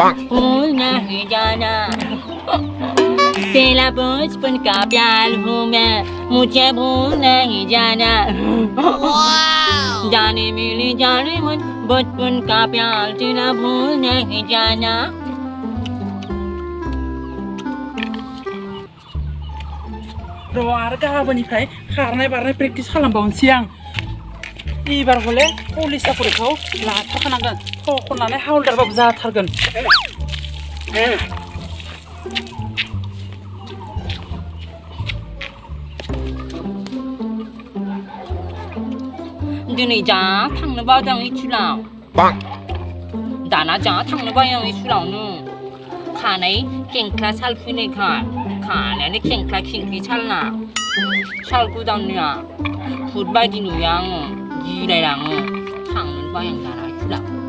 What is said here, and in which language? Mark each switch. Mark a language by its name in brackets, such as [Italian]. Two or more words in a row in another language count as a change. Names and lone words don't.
[Hindi] तेरा बचपन का प्यार हूँ मैं मुझे भूल नहीं जाना जाने मिली जाने मन बचपन का प्यार तेरा भूल नहीं जाना [Bodo] र' आरो गाबोननिफ्राय खारनाय बारनाय प्रेक्टिस खालामबावनोसै आं एबार हले पुलिस साकरिखौ लाथारखानांगोन खननानै हावलदारबाबो जाथारगोन दिनै जा थांनो बादों स्कुलाव दाना जा थांनो बायो स्कुलावनो खानाय खेंख्ला साल फैनायखाय खानायानो खेंख्ला खेंख्रि सालना सालखौ दांनाया भुत बायदि नुयो आङो गिलायलाङो थांनो बायो दाना स्कुलाव